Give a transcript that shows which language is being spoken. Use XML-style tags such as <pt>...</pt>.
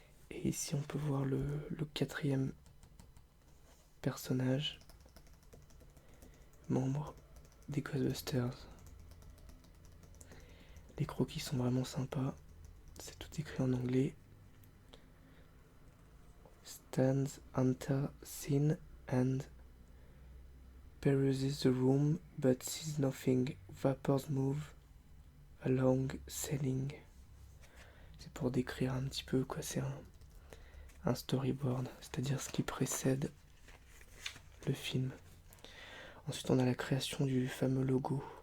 <fr>Et ici on peut voir le quatrième personnage, membre des Ghostbusters. Les croquis sont vraiment sympas. C'est tout écrit en anglais.</fr> <en>Stands enter scene and peruses the room but sees nothing. Vapors move along ceiling.</en> <fr>C'est pour décrire un petit peu quoi. C'est un storyboard, c'est-à-dire ce qui précède le film. Ensuite, on a la création du fameux logo.</fr>